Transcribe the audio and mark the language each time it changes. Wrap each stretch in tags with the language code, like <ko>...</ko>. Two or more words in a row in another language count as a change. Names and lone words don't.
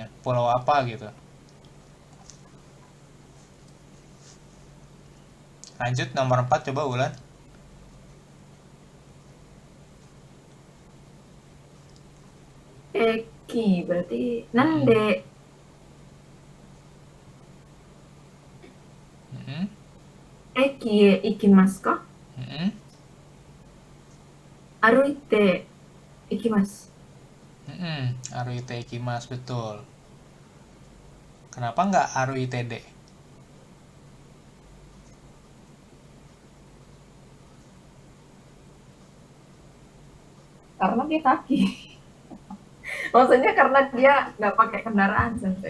<id>Pulau apa gitu. Lanjut nomor 4 coba Ulan. Eki berarti nande Mm-mm.</id> <ja>駅へ行きますか? Mm-mm. 歩いて行きます.</ja> <id>Mm-mm.</id> <ja>歩いて行きます,</ja> <id>betul. Kenapa nggak Aruitd? Karena dia kaki. Maksudnya karena dia nggak pakai kendaraan, Sensei.</id>